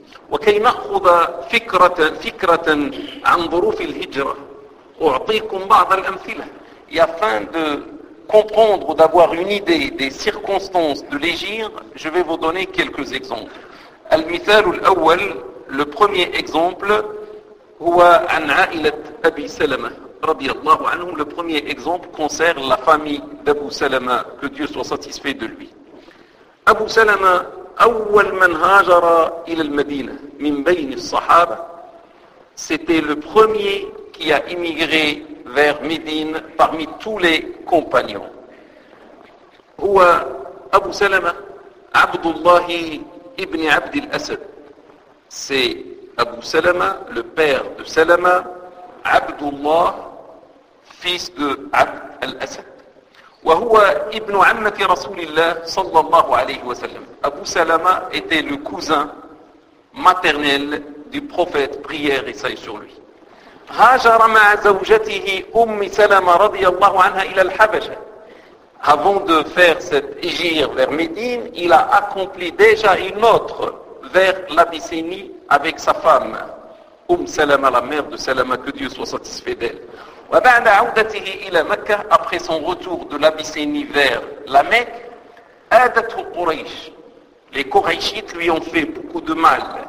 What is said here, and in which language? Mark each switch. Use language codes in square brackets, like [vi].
[ar] وكي نأخذ فكرة عن ظروف الهجرة أعطيكم بعض الأمثلة. [fr] Et afin de comprendre ou d'avoir une idée des circonstances de l'égir, je vais vous donner quelques exemples. [ar] المثال الأول, [fr] le premier exemple, [ar] هو عن عائلة أبي سلمة رضي الله عنه. [fr] Le premier exemple concerne la famille d'Abu Salama, que Dieu soit satisfait de lui. Abu Salama, [ar] أول من هاجر إلى المدينة من بين الصحابة, [fr] c'était le premier qui a immigré vers Médine parmi tous les compagnons. [ar] هو أبو سلمة عبد الله ابن عبد الأسد. [fr] C'est أبو سلمة, le père de سلمة, عبد الله, fils de عبد الأسد. [ar] وهو ابن عمة رسول الله صلى الله عليه وسلم. [fr] أبو سلمة était le cousin maternel du prophète, prière et salut sur lui. [ar] هاجر مع زوجته أم سلمة رضي الله عنها إلى الحبشة. [fr] Avant de faire cette égir vers Médine, il a accompli déjà une autre vers l'Abyssinie avec sa femme, أم سلمة, la mère de سلمة, que Dieu soit satisfait d'elle. [ar] وبعد عودته إلى مكة, [fr] après son retour de l'Abyssinie vers la Mecque, [ar] آدته قريش, [fr] les Quraychites lui ont fait beaucoup de mal.